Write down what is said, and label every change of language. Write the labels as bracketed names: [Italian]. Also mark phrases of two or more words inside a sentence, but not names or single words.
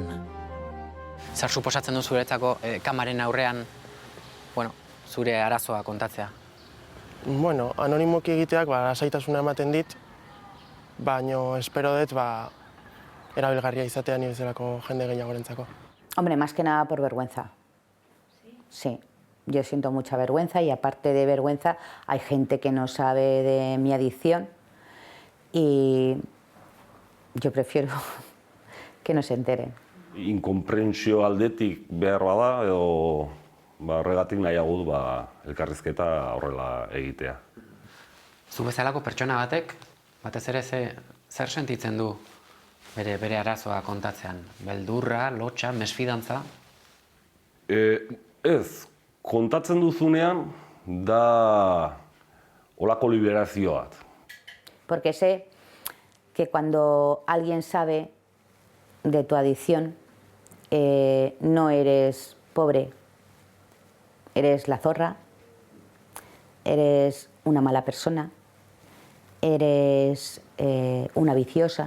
[Basque] Zer suposatzen du zuretzako kamaren aurrean, zure arazoa kontatzea? Anonimoki egiteak lasaitasuna ematen dit, baina espero dut erabilgarria izatea ni bezalako jende gehiagorentzako. [Spanish] Hombre, más que nada por vergüenza. Sí, yo siento mucha vergüenza y aparte de vergüenza hay gente que no sabe de mi adicción y yo prefiero que no se enteren. [Basque] Inkonprentsio aldetik behar bada edo horregatik nahiago du elkarrizketa horrela egitea. Zu bezalako pertsona batek, batez ere zer sentitzen du bere arazoa kontatzean? Beldurra, lotxa, mesfidantza? Ez, kontatzen duzunean da olako liberazio bat. [Spanish] Porque sé que cuando alguien sabe de tu adicción, no eres pobre, eres la zorra, eres una mala persona, eres una viciosa.